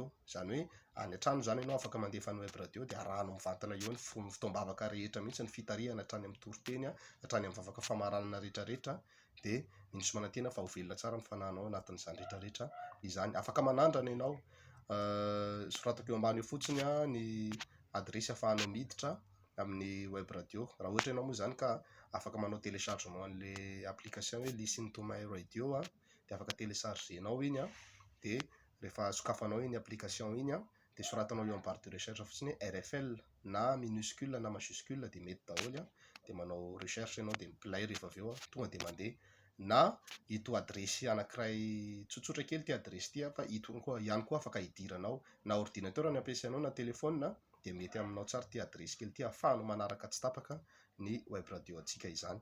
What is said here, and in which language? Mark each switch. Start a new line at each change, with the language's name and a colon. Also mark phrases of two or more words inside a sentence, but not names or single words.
Malagasy: Izany hoe any an-trano zany ianao afaka mandefa ny
English: web radio
Malagasy: dia arahanao mivantana eo ny fotoam-bavaka rehetra mihitsy ny fitarihana hatrany amin'ny toriteny hatrany amin'ny vavaka famaranana rehetrarehetra dia minisy manantena fa ho velona tsara ny fanahinao anatin'izany rehetrarehetra izany. Afaka manandrana ianao, soratako eo ambany eo fotsiny ny adresy ahafahanao miditra amin'ny
English: web radio.
Malagasy: Raha ohatra ianao moa zany ka afaka manao téléchargement an'ilay application hoe listen to my radio dia afaka téléchargenao iny dia rehefa sokafanao iny application iny dia soratanao eo amin'ny
French: barre de recherche
Malagasy: fotsiny RFL na minuscule na majuscule dia mety daholo dia manao recherche ianao dia mi-play rehefa avy eo tonga dia mandeha. Na ito adresy anankiray tsotsotra kely ity adresy ity fa ito ihany koa afaka hidiranao na ordinateur ny ampiasainao na telefônina dia mety aminao tsara ity adresy kely ity ahafahanao manaraka tsy tapaka ny
English: web radio
Malagasy: antsika izany.